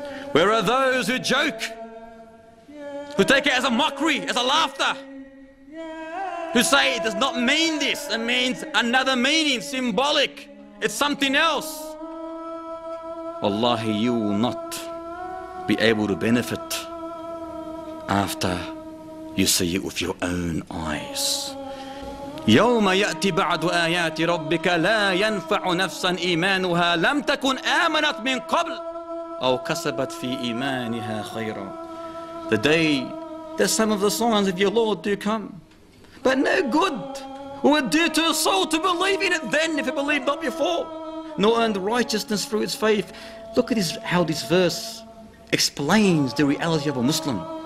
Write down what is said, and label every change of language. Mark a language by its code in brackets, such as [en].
[en] Where are those who joke, who take it as a mockery, as a laughter, who say it does not mean this, it means another meaning, symbolic, it's something else? Wallahi, you will not be able to benefit after you see it with your own eyes. [ar] يوم يأتي بعد آيات ربك لا ينفع نفسا إيمانها لم تكن آمنت من قبل أو كسبت في إيمانها خيرا. [en] The day that some of the signs of your Lord do come, but no good will do to a soul to believe in it then, if it believed not before, nor earned righteousness through its faith. Look at how this verse explains the reality of a Muslim.